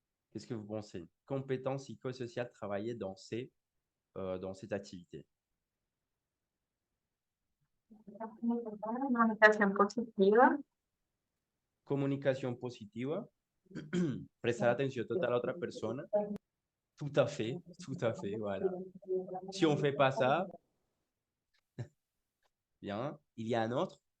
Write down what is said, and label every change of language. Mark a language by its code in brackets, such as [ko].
[fr] Qu'est-ce que vous pensez? Compétences psychosociales travaillées dans cette activité. [es] Comunicación positiva, Comunicación positiva. Prestar atención total a la otra persona. [fr] Tout à fait, voilà. Si on ne fait pas ça, bien, il y a un autre.